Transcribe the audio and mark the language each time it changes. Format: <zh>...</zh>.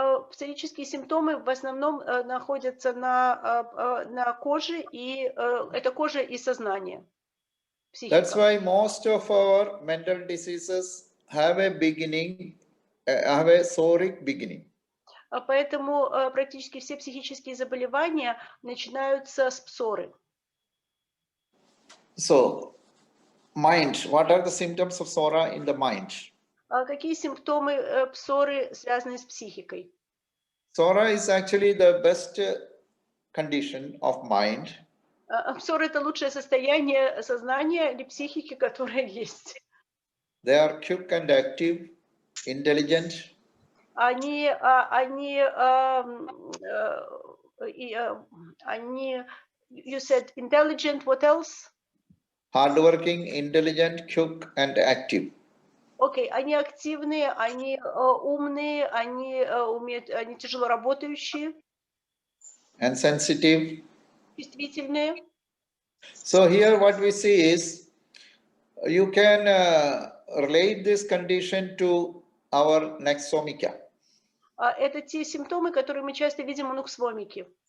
<ru>Псорические симптомы в основном находятся на коже, и это кожа и сознание.</ru> <en>That's why most of our mental diseases have a beginning, have a psoric beginning.</en> <ru>Поэтому практически все психические заболевания начинаются с псоры.</ru> <en>So, mind. What are the symptoms of psora in the mind?</en> <ru>Какие симптомы псоры связаны с психикой?</ru> <en>Psora is actually the best condition of mind.</en> <ru>Псора — это лучшее состояние сознания или психики, которое есть.</ru> <en>They are quick and active, intelligent.</en> <ru>Они,</ru> <en>you said intelligent, what else? Hardworking, intelligent, quick and active.</en> <ru>Окей, они активные, они умные, они тяжело работающие.</ru> <en>And sensitive.</en> <ru>Чувствительные.</ru> <en>So here what we see is, you can relate this condition to our nexomica.</en> <ru>Это те симптомы, которые мы часто видим у нуксвомики.</ru>